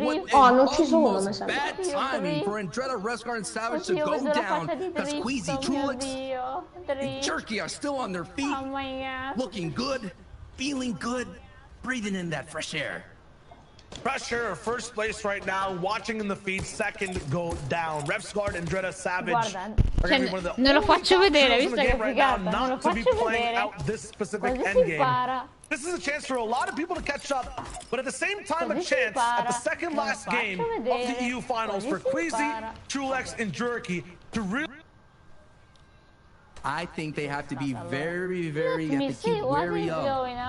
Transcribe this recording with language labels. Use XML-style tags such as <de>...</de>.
<it>Oh, hanno ucciso uno, mi sembra.</it> <en>Jerky are still on their feet, looking good, feeling good, breathing in that fresh air. Pressure, first place right now, watching in the feed, second go down. Refsguard, Andretta, Savage.</en> <it>Guarda, cioè, non lo faccio vedere, visto che è figata, non lo faccio vedere.</it> <en>This specific</en> <it>Così si impara.</it> <en>This is a chance for a lot of people to catch up, but at the same time, a chance at the second last game of the EU finals for Queasy, Trulex, and Jerky to really. I think they have to be very, very, have to keep wary of.</en>